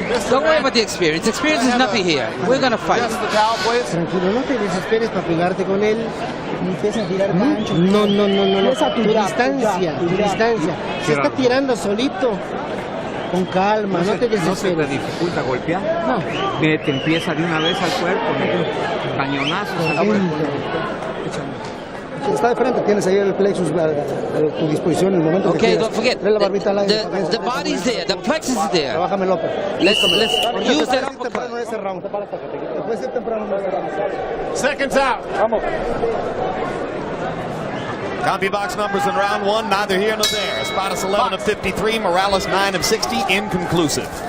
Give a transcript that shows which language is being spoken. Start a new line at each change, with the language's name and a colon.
English: Don't worry about the experience. Experience is nothing here. We're going to fight.
Spanish: Tranquilo, no te desesperes para pegarte con él. Ni empiezas a tirar ancho. No. Tu distancia. Se está tirando solito. Con calma, no te desesperes. ¿No se te dificulta golpear? No. Te empieza de una vez al cuerpo, cañonazos al cuerpo. Está de frente, tienes ahí el plexus a tu disposición en el momento que quieras.
English: Don't forget,
Spanish: la barbita al aire.
English: The body's there, the plexus is there.
Spanish: Trabájame, López.
English: Let's use that uppercut.
Spanish: Temprano ese round. Puede ser temprano ese round.
English: Seconds out.
Spanish: Vamos.
English: CompuBox numbers in round one, neither here nor there. Espadas 11 of 53, Morales 9 of 60, inconclusive.